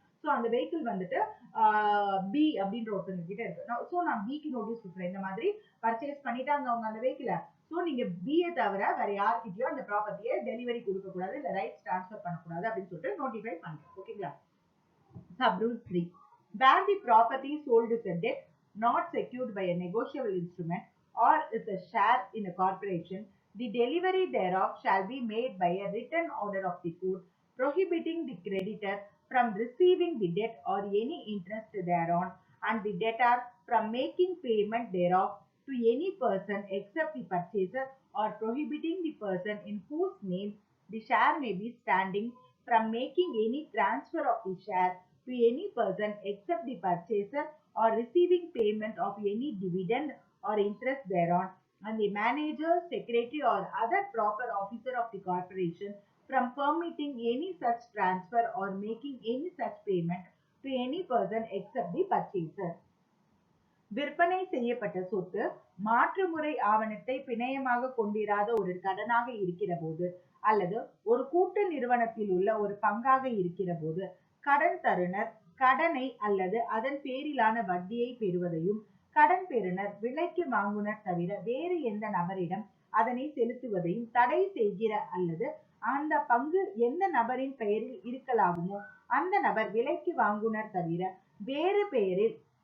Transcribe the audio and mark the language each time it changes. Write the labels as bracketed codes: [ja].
[ta] So அந்த vehicle வந்துட்டு B அப்படின்ற ஒருத்தங்க கிட்ட இருக்கு. ஸோ நான் பிக்கு நோட்டீஸ் கொடுக்குறேன், இந்த மாதிரி பர்ச்சேஸ் பண்ணிட்டாங்க அவங்க அந்த வெஹிக்கிளை. ஸோ நீங்க பிஏ தவிர வேற யார்கிட்டயும் அந்த ப்ராப்பர்ட்டியை டெலிவரி கொடுக்க கூடாது, இல்ல ரைட்ஸ் டிரான்ஸ்ஃபர் பண்ணக்கூடாது அப்படின்னு சொல்லிட்டு நோட்டிஃபை பண்றேன். ஓகேங்களா? [en] Sub-rule 3. Where the property sold is a debt not secured by a negotiable instrument or is a share in a corporation, the delivery thereof shall be made by a written order of the court, prohibiting the creditor from receiving the debt or any interest thereon, and the debtor from making payment thereof to any person except the purchaser, or prohibiting the person in whose name the share may be standing from making any transfer of the share to any person except the purchaser, or receiving payment of any dividend or interest thereon, and the manager, secretary, or other proper officer of the corporation from permitting any such transfer or making any such payment to any person except the purchaser. [ta] விற்பனை செய்யப்பட்ட சொத்து மாற்றுமுறை ஆவணத்தை பிணையமாக கொண்டிராத ஒரு கடனாக இருக்கிற போது, அல்லது ஒரு கூட்டு நிறுவனத்தில் உள்ள ஒரு பங்காக இருக்கிற போது, கடன் தருணர் கடனை அல்லது அதன் பேரிலான வட்டியை பெறுவதையும், கடன் பெறுநர் விலைக்கு வாங்குனர் தவிர வேறு எந்த நபரிடம் அதனை செலுத்துவதையும் தடை செய்கிற அல்லது அந்த பங்கு எந்த நபரின் பெயரில் இருக்கலாகுமோ அந்த நபர் விலைக்கு வாங்குனர் தவிர வேறு பெயரில்